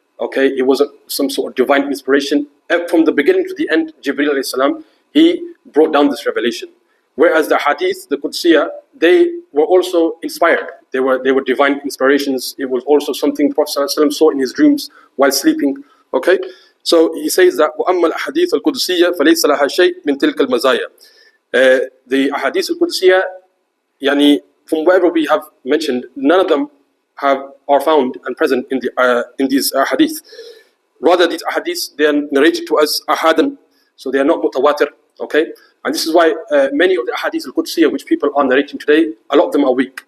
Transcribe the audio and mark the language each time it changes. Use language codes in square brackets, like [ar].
[en] Okay, it wasn't some sort of divine inspiration. From the beginning to the end, Jibreel alayhi salam, he brought down this revelation. Whereas the Hadith, the Qudsī, they were also inspired. They were divine inspirations. It was also something the Prophet sallallahu alaihi wasallam saw in his dreams while sleeping. Okay, so he says that [ar] وَأَمَّا الْأَحَادِيثُ الْقُدْسِيَّةُ فَلَيْسَ لَهَا شَيْءٍ مِنْ تِلْكَ الْمَزَايَا. [en] The Ahadith al-Qudsiyah, from wherever we have mentioned, none of them are found and present in these Ahadith. Rather, these Ahadith, they are narrated to us ahadan, so they are not mutawatir. Okay, and this is why many of the Ahadith al-Qudsiyah which people are narrating today, a lot of them are weak.